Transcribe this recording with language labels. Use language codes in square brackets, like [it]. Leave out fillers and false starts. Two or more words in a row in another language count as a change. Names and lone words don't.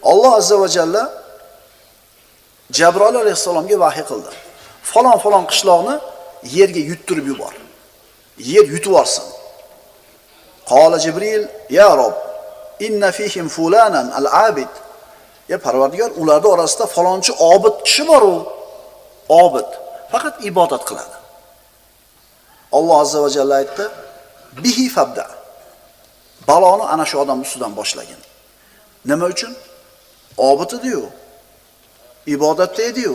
[uz] Alloh [ar] عز وجل [uz] Jabroil alayhissalomga vahiy qildi. Falon qishloqni yerga yuttirib yubor. Yer yutib olsin. [ar] قال جبريل يا رب إن فيهم فلانا العابد. [uz] Ya Parvardigor, ularda orasida falonchi obid kishi bor u. Obid, faqat ibodat qiladi. Alloh [ar] عز وجل [uz] aytdi, [ar] به فابدأ. [uz] Baloni ana shu odam ustidan boshlagin. Nima uchun? Obid edi-yu. Ibodatda edi-yu.